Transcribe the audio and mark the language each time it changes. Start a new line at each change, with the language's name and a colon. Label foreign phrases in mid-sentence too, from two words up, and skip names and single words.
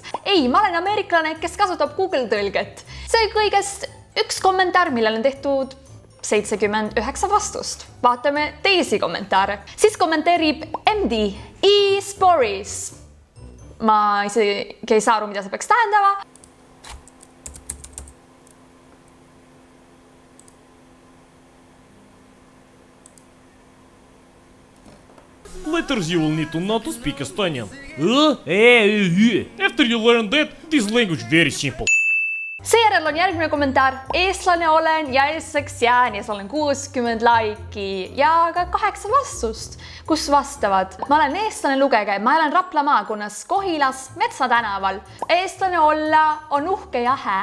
Estonian: Ei, ma olen ameeriklane, kes kasutab Google tõlget. See kõigest üks kommentaar, millel on tehtud 79 vastust. Vaatame teisi kommentaare. Siis kommenteerib MD e-Sporis. Ma isegi ei saa aru, mida see peaks tähendama.
English: Letters you will need to know to speak Estonian. After you learn that, this language very simple.
Estonian: Seejärel on järgmine kommentaar. Eestlane olen ja eestlaks jään ja olen 60 laiki ja ka 8 vastust, kus vastavad. Ma olen eestlane, lugege, ma elan Rapla maakonnas, Kohilas, Metsa tänaval. Eestlane olla on uhke ja hää.